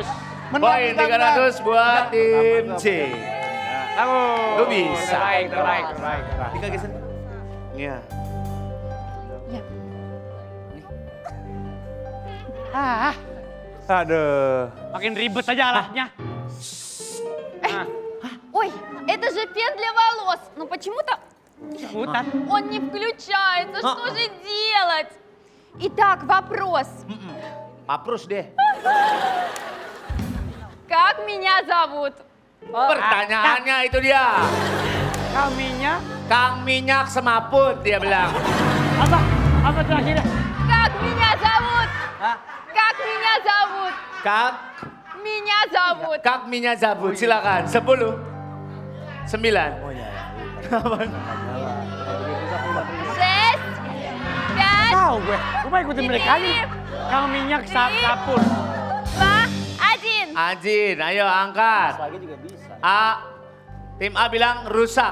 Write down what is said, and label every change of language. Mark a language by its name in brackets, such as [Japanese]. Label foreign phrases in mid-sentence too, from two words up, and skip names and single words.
[Indonesian] Poin 300 buat tim C. Lu bisa. Terbaik. Tika geser. Iya. Aduh. Makin ribet aja alatnya. [Russian] Ой, это же фен для волос. Но почему-то [Indonesian] Hutan. [Russian] он не включается. Что же делать? Итак, вопрос. [Indonesian] Maprus deh. [Russian] Как меня зовут? [Indonesian] Pertanyaannya itu dia. Kaminya. Kang Minyak Semaput dia bilang. Apa terakhirnya? [Russian] Как меня зовут? Как меня зовут? Kak Меня зовут. [Indonesian] Minyak Zabut. Silakan. 10. 9. 6, 5, Tahu gue mau ikutin mereka aja. Kang minyak sapur. 2, 1. Ajin, ayo angkat. A. Tim A bilang rusak.